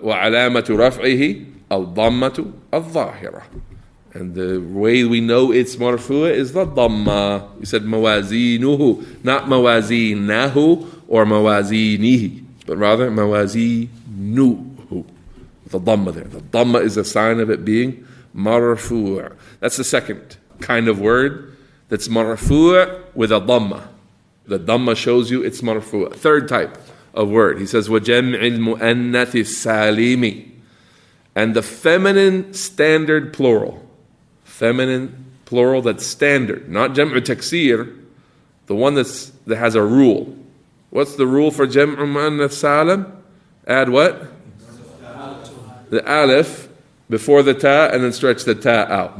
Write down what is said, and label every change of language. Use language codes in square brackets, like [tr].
[ar] وعلامة رفعه الضمة الظاهرة. [en] And the way we know it's marfu'a is the dhamma. You said mawazinuhu, not mawazinahu or mawazinihi, but rather mawazinuhu. The dhamma there. The dhamma is a sign of it being marfu'. That's the second kind of word that's marfu' with a dhamma. The dhamma shows you it's marfu'. Third type of word. He says [ar] وَجَمْعِ الْمُؤَنَّثِ السَّالِمِ. [en] And the feminine standard plural. Feminine plural that's standard, not jam'u taksir, the one that has a rule. What's the rule for jam'u muannath salim? Add what? The alif before the ta and then stretch the ta out.